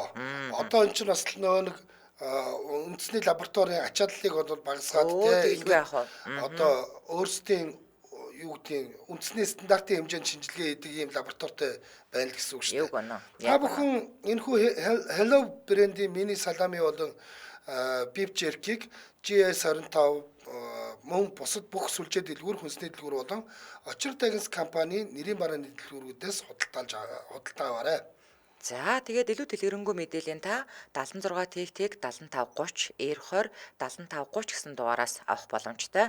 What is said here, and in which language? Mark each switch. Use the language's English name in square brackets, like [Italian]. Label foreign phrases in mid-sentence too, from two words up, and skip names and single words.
[Mongolian] Одоо энэ чинь бас нөгөө нэг үндэсний лабораторийн ачааллыг бол багасгаад тийм одоо өөрсдийн юу гэдгийг үндэсний стандартын хэмжээнд шинжилгээ хийдэг ийм лабораторитой байна л гэсэн үг шүү дээ. Та бүхэн энэхүү Hello брендийн мини салами болон [English] beef jerky [Mongolian] GS25 мөн бусад бүх сүлжээ дэлгүүр хүнсний дэлгүүр болон Очир Тагинс компани нэрийн барааны дэлгүүрүүдээс худалдаа аваарай. За тэгээд илүү дэлгэрэнгүй мэдээллийн та 76 тэг 7530 R20 7530 гэсэн дугаараас авах боломжтой.